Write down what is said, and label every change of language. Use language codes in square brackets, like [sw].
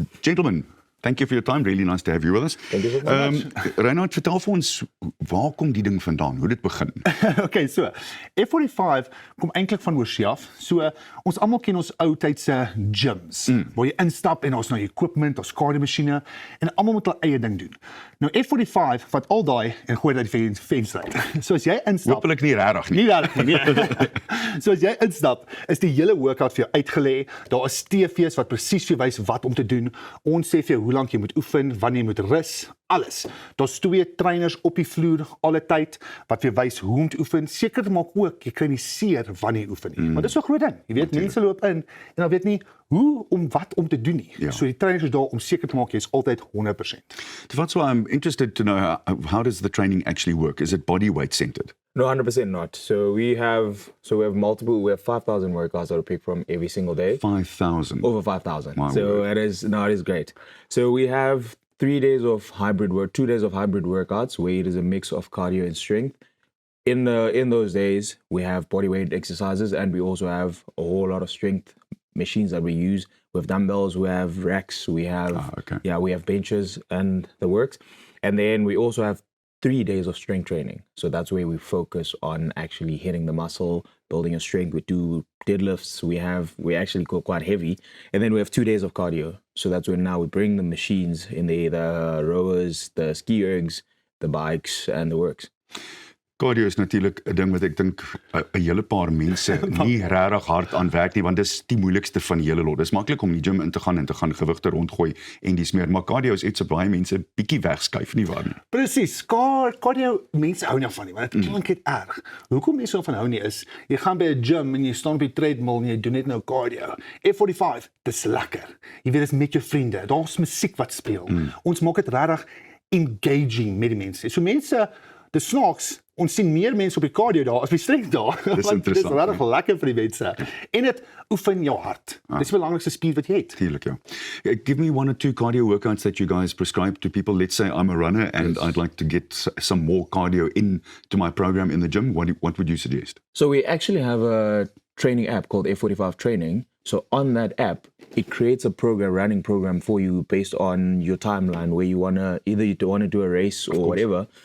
[en] Gentlemen, thank you for your time. Really nice to have you with us. Thank you very much. [af] Reinhard, vertel vir ons, waar kom die ding vandaan? Hoe dit begin? Okay, so F45 kom eintlik van oorsee af. So ons almal ken ons ou tydse gyms waar jy instap en ons nou equipment, ons kardiomasjiene en almal moet hulle eie ding doen. Nou F45 vat al daai en gooi dit uit die venster uit. So as jy instap, hopelik nie regtig nie. Nie regtig nie. So as jy instap, is die hele workout vir jou uitgelê. Daar is TV's wat presies vir jou wys wat om te doen. Ons sê vir jou hoe lank jy moet oefen, wanneer jy moet rus, alles. Daar's 2 trainers op die vloer alle tyd wat vir jou wys hoe om te oefen. Seker te maak ook jy kry nie seer wanneer jy oefen nie. Maar dis so 'n groot ding. Jy weet mense loop in en dan weet nie hoe om wat om te doen nie. Ja. So die trainers is daar om seker te maak jy is altyd 100%. [en] That's why I'm interested to know how does the training actually work? Is it body weight centered? No, 100% not. So we have 5,000 workouts that we pick from every single day. 5,000. Over 5,000. Wow. So it is great. So we have 2 days of hybrid workouts where it is a mix of cardio and strength. In those days, we have body weight exercises and we also have a whole lot of strength machines that we use. We have dumbbells, we have racks, we have we have benches and the works. And then we also have 3 days of strength training. So that's where we focus on actually hitting the muscle, building your strength. We do deadlifts. We actually go quite heavy. And then we have 2 days of cardio. So that's when now we bring the machines in the rowers, the ski ergs, the bikes and the works. [af] Cardio is natuurlik 'n ding wat ek dink 'n hele paar mense nie regtig hard aan werk nie, want dis die moeilikste van die hele lot. Dis maklik om in die gym in te gaan en te gaan gewigte rondgooi en dis meer, maar cardio is iets wat baie mense bietjie wegskuif nie waar nie. Presies, cardio mense hou nie van nie, want dit klink net erg. Hoekom mense van hou nie is, jy gaan by 'n gym en jy staan op die treadmill en jy doen net nou cardio. F45, dis lekker. Jy weet, dis met jou vriende, daar's musiek wat speel. Ons maak dit regtig engaging met die mense. So mense, dis snaaks, ons sien meer mense op die cardio daar as op die strength daar. Dis interessant. Dis regtig lekker vir die mense. En dit oefen jou hart. Dis die belangrikste spier wat jy het. Tuurlik, ja. [en] Give me 1 or 2 cardio workouts that you guys prescribe to people. Let's say I'm a runner and I'd like to get some more cardio into my program in the gym. What would you suggest? So we actually have a training app called F45 Training. So on that app, it creates a running program for you based on your timeline where you want to, either you want to do a race or whatever.